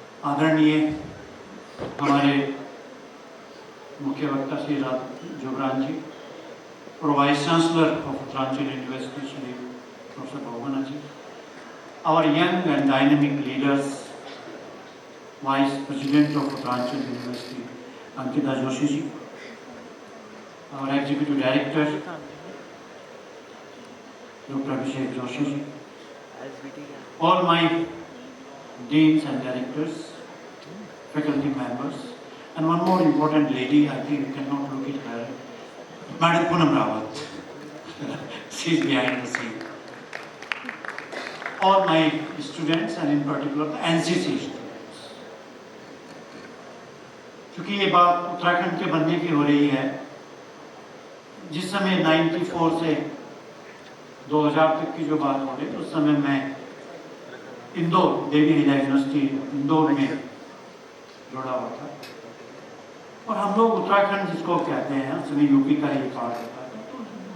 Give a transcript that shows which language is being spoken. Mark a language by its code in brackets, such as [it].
[hi] आदरणीय हमारे मुख्य वक्ता श्री जुगरान जी [en] और vice chancellor of Uttaranchal university Shri professor Bahuguna ji, our young and dynamic leaders, Vice President of Uttaranchal University, Ankita Joshi ji, our Executive Director, Dr. Abhishek Joshi ji, all my deans and directors, faculty members, and one more important lady, I think you cannot look at her, Madam Poonam Rawat. She is behind the scene. All my students and in particular the NCC students. [hi] क्योंकि ये बात उत्तराखंड के बनने की हो रही है, जिस समय 94 से 2000 तक की जो बात हो रही है, उस समय मैं इंदौर, देवी हिला यूनिवर्सिटी इंदौर में जुड़ा हुआ था और हम लोग उत्तराखंड जिसको कहते हैं, उस समय यूपी का ही पार्ट होता था।